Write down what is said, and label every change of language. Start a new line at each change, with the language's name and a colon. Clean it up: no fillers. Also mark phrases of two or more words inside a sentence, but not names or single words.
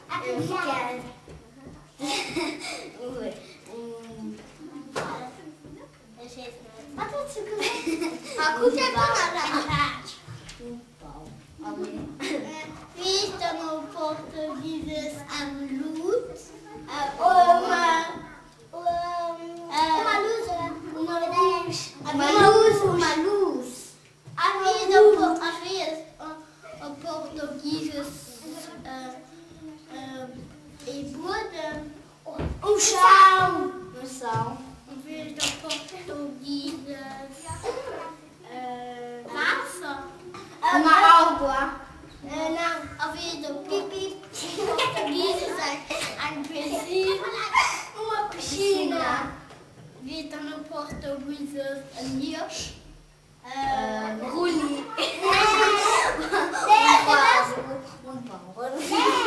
German: Was hast du gesagt? Wie ist dann auf Portugiesisch ein Lut?
Portuguese: Uma luz.
German: Wie ist auf Portugiesisch Boden?
Portuguese: chão.
German: Wie ist auf Portugiesisch Wasser?
Portuguese: Uma água. Não,
German: wie ist auf Portugiesisch ein Piscina?
Portuguese: Uma piscina.
German: Wie ist dann auf Portugiesisch ein Hirsch?
Portuguese: Ruli. Um pavo.